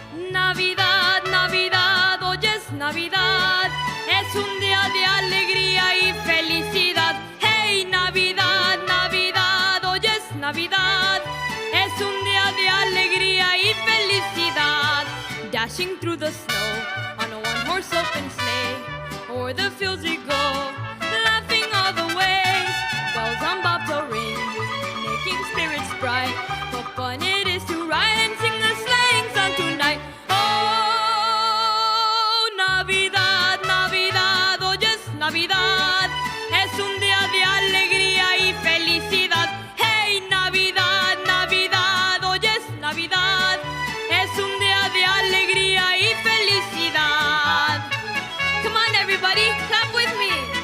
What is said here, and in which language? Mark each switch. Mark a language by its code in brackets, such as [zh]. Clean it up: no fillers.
[es] Navidad, Navidad, hoy es Navidad, es un día de alegría y felicidad. Hey, Navidad, Navidad, hoy es Navidad, es un día de alegría y felicidad. [en] Dashing through the snow on a one-horse open sleigh, o'er the fields we go, laughing all the way. Bells on bobtail ring, making spirits bright. What fun it is to ride and sing a sleighing song tonight. [es] Oh, Navidad, Navidad, hoy es Navidad, es un día de alegría y felicidad. Hey, Navidad, Navidad, hoy es Navidad, es un día de alegría y felicidad. [en] Come on, everybody, clap with me.